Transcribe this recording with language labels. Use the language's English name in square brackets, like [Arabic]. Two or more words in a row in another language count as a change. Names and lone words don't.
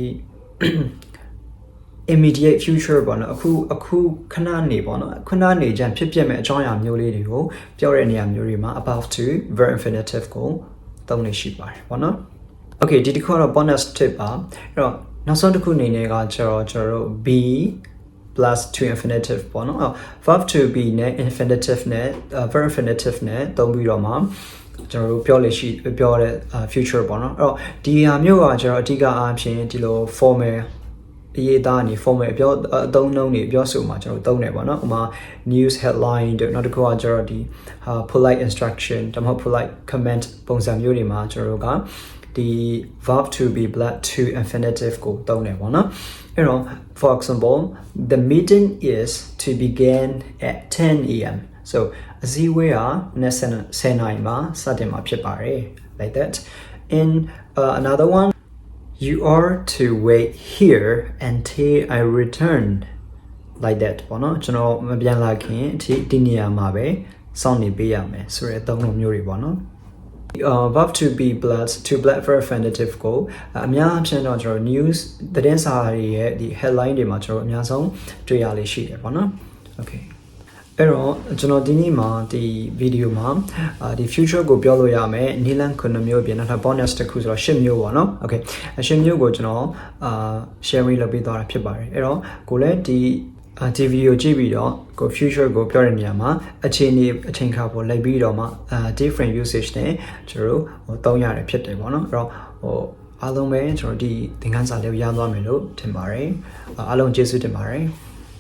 [English] immediate future [Burmese] ပေါ့နော်အခုခဏနေပေါ့နော်ခဏနေကြဖြစ်မဲ့အကြောင်းအရာမျိုးလေးတွေကိုပြောတဲ့နေရာမျိုးတွေမှာ [English] about to verb infinitive [Burmese] ကိုသုံးနေရှိပါတယ်ပေါ့နော် okay ဒီတစ်ခုကတော့ [English] bonus tip [Burmese] ပါအဲ့တော့နောက်ဆုံးတစ်ခုအနေနဲ့ကကျွန်တော်တို့ [English] be plus to infinitive [Burmese] ပေါ့နော် [English] verb to be [Burmese] နဲ့ infinitive နဲ့ [English] verb infinitive [Burmese] နဲ့သုံးပြီးတော့မှကျွန်တော်တို့ပြောတဲ့ future ပေါ့နော်အဲ့တော့ဒီဟာမျိုးကကျွန်တော်အဓိကအားဖြင့်ဒီလို formal အရေးသားနေ formal အသုံးနှုန်းတွေပြောဆိုမှာကျွန်တော်သုံးတယ်ပေါ့နော်ဥပမာ [English] news headline [Burmese] တို့နောက်တစ်ခုကကျွန်တော်ဒီ [English] polite instruction [Burmese] ဒါမှမဟုတ် [English] polite comment [Burmese] ပုံစံမျိုးတွေမှာကျွန်တော်တို့ကဒီ [English] verb to be plus to infinitive [Burmese] ကိုသုံးတယ်ပေါ့နော်အဲ့တော့ [English] for example the meeting is to begin at 10 a.m. so [Burmese] အစည်းအဝေးဟာ10 နာရီမှာစတင်မှာဖြစ်ပါတယ် [English] like that in another one you are to wait here until I return like that [Burmese] ပေါ့နော်ကျွန်တော်မပြန်လာခင်အထိဒီနေရာ မှာပဲစောင့်နေပေးရမယ်ဆိုတဲ့သုံးလုံးမျိုးတွေပေါ့နော် [English] verb to be plus to verb infinitive [Burmese] ကိုအများအားဖြင့်တော့ကျွန်တော် news သတင်းစာတွေရဲ့ဒီ headline တွေမှာကျွန်တော်အများဆုံးတွေ့ရလေးရှိတယ်ပေါ့နော် okay အဲ့တော့ကျွန်တော် ဒီနေ့မှာဒီ video မှာဒီ future ကိုပြောလို့ရမယ်နီလန်9မျိုးပြင်နောက်ထပ် bonus တစ်ခုဆိုတော့10မျိုးပေါ့နော် okay 10မျိုးကိုကျွန်တော်share လုပ်ပေးသွားတာဖြစ်ပါတယ်အဲ့တော့ကိုလည်းဒီ video ကြည့်ပြီးတော့ကို future ကိုပြောတဲ့နေရာမှာအချိန်ခါပေါ်လိုက်ပြီးတော့မှ [English] different usage [Burmese] နဲ့ကျွန်တော်တို့သုံးရတယ်ဖြစ်တယ်ပေါ့နော်အဲ့တော့အားလုံးပဲကျွန်တော်ဒီသင်ခန်းစာလေးကိုရသွားမယ်လို့ထင်ပါတယ်အားလုံးကျေးဇူးတင်ပါတယ်